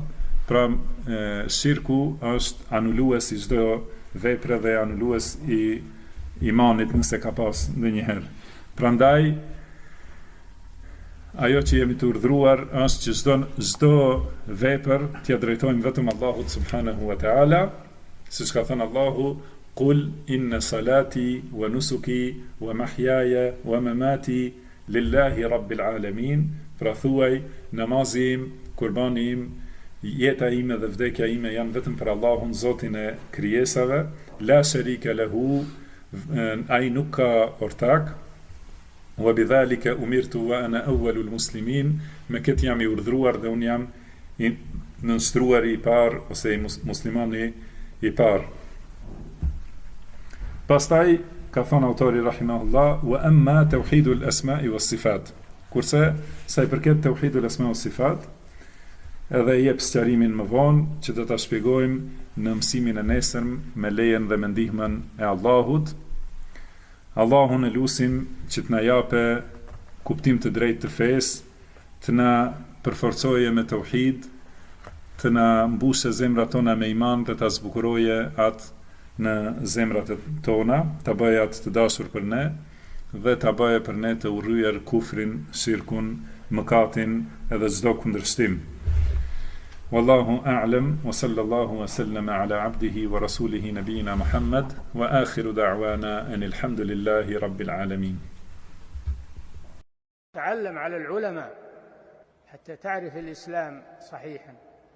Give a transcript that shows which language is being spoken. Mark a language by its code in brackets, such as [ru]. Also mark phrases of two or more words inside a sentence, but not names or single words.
[sq] Pra shirku është anulues i çdo vepre dhe anulues i imanit nëse ka pas ndonjëherë. Prandaj ajo që jemi të urdhëruar është që çdo vepër t'ia drejtojmë vetëm Allahut [ar] سبحانه وتعالى, [sq] siç ka thënë Allahu, [ar] قل إن صلاتي ونسكي ومحياي ومماتي لله رب العالمين. [sq] Pra thuaj, namazi im, kurbani im, jeta ime dhe vdekja ime janë vetëm për Allahun, Zotin e krijesave, [ar] لا شريك له, [sq] ai nuk ka ortak, [ar] وبذلك أمرت وأنا أول المسلمين [sq] me këtë jam I urdhruar dhe unë jam I nënshtrohuar I parë ose muslimani I parë. Pastaj ka thënë autori [ar] رحمه الله وأما توحيد الأسماء والصفات. [sq] Kurse sa I përket [ar] توحيد الأسماء والصفات, [sq] edhe I jep sqarimin më vonë që do ta shpjegojmë në mësimin e nesërm me lejen dhe me ndihmën e Allahut. Allahun e lusim që të na jape kuptim të drejtë të fesë, të na përforcoje me tauhid, të na mbushe zemrat tona me iman dhe ta zbukuroje atë në zemrat tona, ta bëjë atë të dashur për ne dhe ta bëjë për ne të urryer kufrin, shirkun, mëkatin edhe çdo kundërshtim. [ar] والله أعلم وصلى الله وسلم على عبده ورسوله نبينا محمد وآخر دعوانا أن الحمد لله رب العالمين. تعلم على العلماء حتى تعرف الإسلام صحيحا.